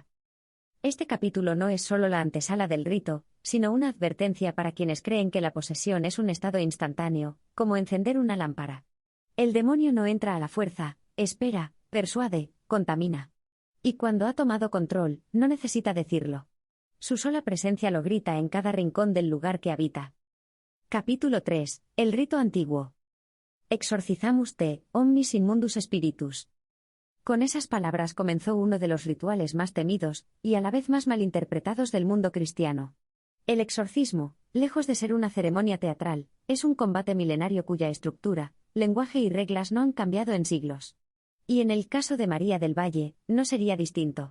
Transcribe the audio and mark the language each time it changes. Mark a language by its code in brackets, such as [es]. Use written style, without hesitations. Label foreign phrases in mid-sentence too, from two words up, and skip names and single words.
[es] Este capítulo no es solo la antesala del rito, sino una advertencia para quienes creen que la posesión es un estado instantáneo, como encender una lámpara. El demonio no entra a la fuerza, espera, persuade, contamina. Y cuando ha tomado control, no necesita decirlo. Su sola presencia lo grita en cada rincón del lugar que habita. Capítulo 3. El rito antiguo. [la] Exorcizamus te, omnis immundus spiritus. [es] Con esas palabras comenzó uno de los rituales más temidos, y a la vez más malinterpretados del mundo cristiano. El exorcismo, lejos de ser una ceremonia teatral, es un combate milenario cuya estructura, lenguaje y reglas no han cambiado en siglos. Y en el caso de María del Valle, no sería distinto.